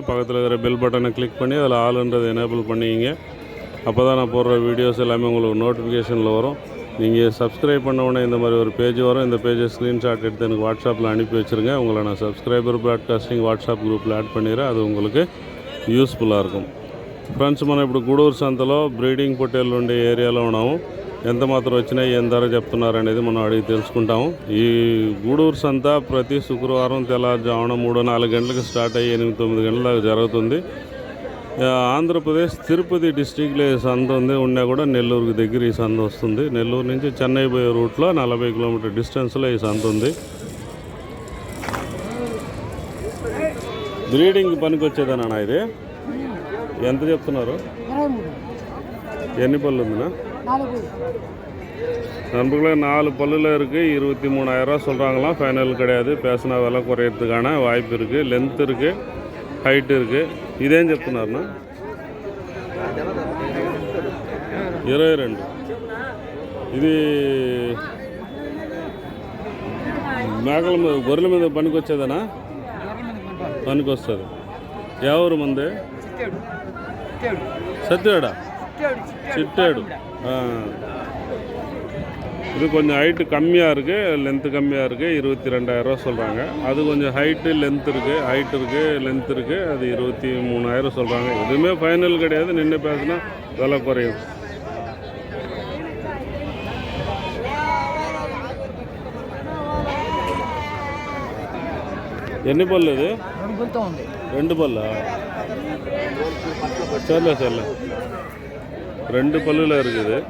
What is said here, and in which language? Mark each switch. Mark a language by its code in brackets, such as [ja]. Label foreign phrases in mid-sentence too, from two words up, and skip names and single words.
[ta] பக்கத்தில் இருக்கிற [en] bell button [ta] கிளிக் பண்ணி அதில் ஆளுன்றதை எனேபிள் பண்ணிங்க. அப்போ தான் நான் போடுற வீடியோஸ் எல்லாமே உங்களுக்கு நோட்டிஃபிகேஷனில் வரும். நீங்கள் சப்ஸ்கிரைப் பண்ண உடனே இந்த மாதிரி ஒரு பேஜ் வரும். இந்த பேஜை ஸ்க்ரீன்ஷாட் எடுத்து எனக்கு வாட்ஸ்அப்பில் அனுப்பி வச்சுருங்க. உங்களை நான் [en] subscriber broadcasting [ta] வாட்ஸ்அப் குரூப்பில் ஆட் பண்ணிடுறேன். அது உங்களுக்கு యూస్ఫుల్గా இருக்கும். [te] ఫ్రెండ్స్, మనం ఇప్పుడు గూడూరు సంతలో బ్రీడింగ్ పొట్టేళ్ళు ఉండే ఏరియాలో ఉన్నాము. ఎంత మాత్రం వచ్చినాయి, ఎంత ధర చెప్తున్నారు అనేది మనం అడిగి తెలుసుకుంటాము. ఈ గూడూరు సంత ప్రతి శుక్రవారం తెల్లవారుజామున 3-4 గంటలకు స్టార్ట్ అయ్యి 8-9 గంటల దాకా జరుగుతుంది. ఆంధ్రప్రదేశ్ తిరుపతి డిస్ట్రిక్ట్లో ఈ సంత ఉంది. ఉన్నా కూడా నెల్లూరుకి దగ్గర ఈ సంత వస్తుంది. నెల్లూరు నుంచి చెన్నై పోయే రూట్లో 40 [en] kilometer distance [te] ఈ సంత ఉంది. బ్రీడింగ్ పనికి వచ్చేదన్నా ఇది? ఎంత చెప్తున్నారు? ఎన్ని పళ్ళు ఉందినా? [ta] நண்பர்களே, 4 பல்லில் இருக்குது. 23,000 சொல்கிறாங்களாம். ஃபைனல் கிடையாது. பேசினா விலை குறையிறதுக்கான வாய்ப்பு இருக்குது. லென்த் இருக்குது, ஹைட் இருக்குது. [te] ఇదేం చెప్తున్నారన్నా? 22. ఇది మేకల మీద, గొర్రెల మీద పనికి వచ్చేదనా? పనికి వస్తుంది. ఎవరు మంది? సత్యవేడా, [ta] சிட்டேடு. இது கொஞ்சம் ஹைட்டு கம்மியாக இருக்குது, லென்த்து கம்மியாக இருக்குது. 22,000 சொல்கிறாங்க. அது கொஞ்சம் ஹைட்டு லென்த் இருக்குது, ஹைட் இருக்குது, லென்த் இருக்குது. அது 23,000 சொல்கிறாங்க. எதுவுமே ஃபைனல் கிடையாது. நின்று பேசினா விலை குறையும். [te] ఎన్ని పళ్ళు ఇది? 2 పళ్ళా? సర్లే 2 పళ్ళులో இருக்குது.